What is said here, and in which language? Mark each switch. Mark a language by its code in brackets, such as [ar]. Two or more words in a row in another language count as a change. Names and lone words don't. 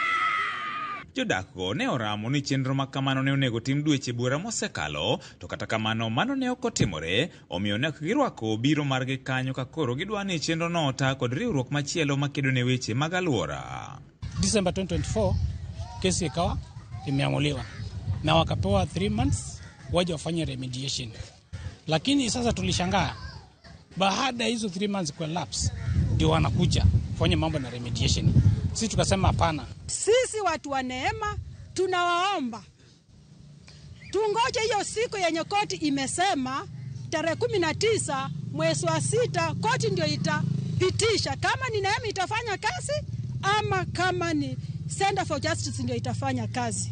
[luo] Jodakgo ne oramo ni chenro ma kamano ne onego tim dweche buora mosekalo, to kata kamano mano ne ok otimore, omiyo ne girwako biro margi kanyo ka koro gidwa ni chenro no ota kod riwruok machielo makedo ne weche mag alwora. [sw] December 2024 kesi ikawa imeamuliwa na wakapewa 3 months waje wafanye remediation, lakini sasa tulishangaa baada ya hizo 3 months kwa lapse ndio wanakuja kufanya mambo na remediation. Sisi tukasema hapana. Sisi watu wa NEMA tunawaomba tungoje hiyo siku yenye koti imesema tarehe 19 mwezi wa 6 koti ndio itapitisha kama ni NEMA itafanya kazi ama kama ni Center for Justice ndio itafanya kazi.